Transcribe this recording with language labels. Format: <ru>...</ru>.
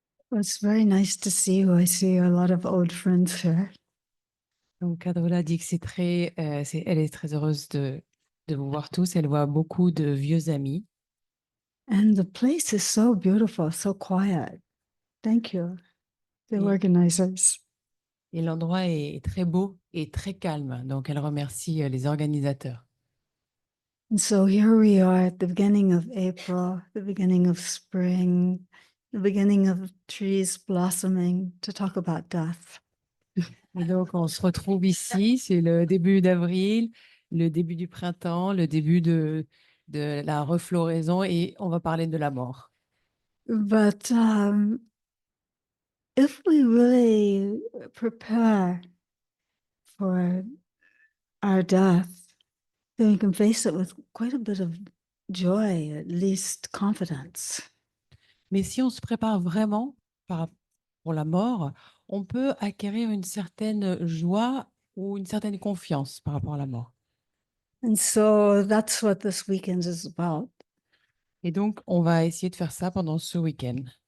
<en>Well, it's very nice to see you. I see a lot of old friends here.</en> <fr>Donc, Cadrola dit que elle est très heureuse de vous voir tous. Elle voit beaucoup de vieux amis.</fr> <en>And the place is so beautiful, so quiet. Thank you, the</en> <fr>Et,</fr> <en>organizers.</en> <fr>et l'endroit est très beau et très calme. Donc, elle remercie les organisateurs.</fr> <en>And so here we are at the beginning of April, the beginning of spring, the beginning of trees blossoming to talk about death.</en> <fr>Et donc, on se retrouve ici. C'est le début d'avril, le début du printemps, le début de la refloraison et on va parler de la mort.</fr> <en>But if we really prepare for our death, then we can face it with quite a bit of joy, at least confidence.</en> <fr>Mais si on se prépare vraiment pour la mort, on peut acquérir une certaine joie ou une certaine confiance par rapport à la mort.</fr> <en>And so that's what this weekend is about.</en> <fr>Et donc, on va essayer de faire ça pendant ce week-end.</fr>